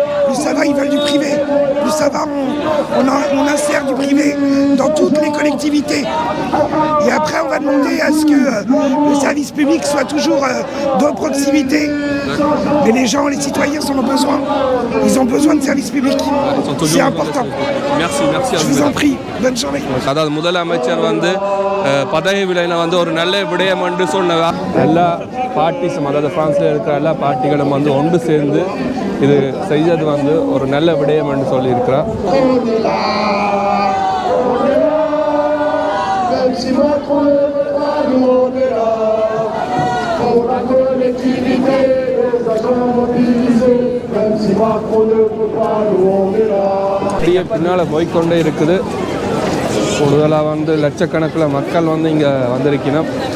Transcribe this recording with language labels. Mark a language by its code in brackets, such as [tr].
[fr] Plus ça va, ils veulent du privé. Plus ça va, on insère du privé dans toutes les collectivités. Et après, on va demander à ce que le service public soit toujours de proximité. Mais les gens, les citoyens en ont besoin. Ils ont besoin de services publics. C'est important. Merci à Je vous. vous en prie. Bonne journée. [ta] அதாவது முதலமைச்சர் வந்து பதவி விலையில வந்து ஒரு நல்ல விடயம் என்று சொன்னதா எல்லா பார்ட்டிஸும் அதாவது பிரான்ஸில் இருக்கிற எல்லா பார்ட்டிகளும் வந்து ஒன்று சேர்ந்து இது செய்தது வந்து ஒரு நல்ல விடயம் என்று சொல்லியிருக்கிறார். [fr] Même si Macron ne veut pas, nous on est là. collectivité, les agents mobilisés, même si Macron ne peut pas, nous on est là. [ta] அப்படியே பின்னால் போய்க்கொண்டே இருக்குது. கூடுதலாக வந்து லட்சக்கணக்கில் மக்கள் வந்து இங்கே வந்திருக்கணும்.